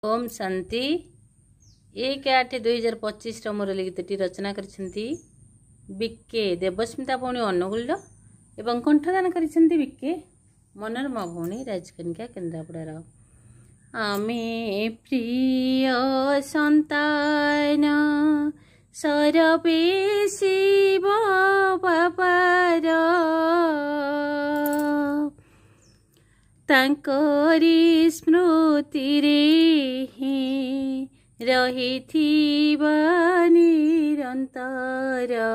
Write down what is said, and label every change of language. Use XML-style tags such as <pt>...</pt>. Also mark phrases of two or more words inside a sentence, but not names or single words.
<or>ଓମ ଶାନ୍ତି 1-8-2025 ମୋର ଗୀତଟି ରଚନା କରିଛନ୍ତି ବି କେ ଦେବସ୍ମିତା ଭଉଣୀ ଅନୁଗୁଳ ଏବଂ କଣ୍ଠଦାନ କରିଛନ୍ତି ବି କେ ମନୋରମା ଭଉଣୀ ରାଜକନିକା କେନ୍ଦ୍ରାପଡ଼ାର। ଆମେ ପ୍ରିୟ ସନ୍ତାନ ସର୍ବେ ଶିବ ବାବାର ତାଙ୍କରି ସ୍ମୃତି ରେ ରହିଥିବା ନିରନ୍ତର।</or>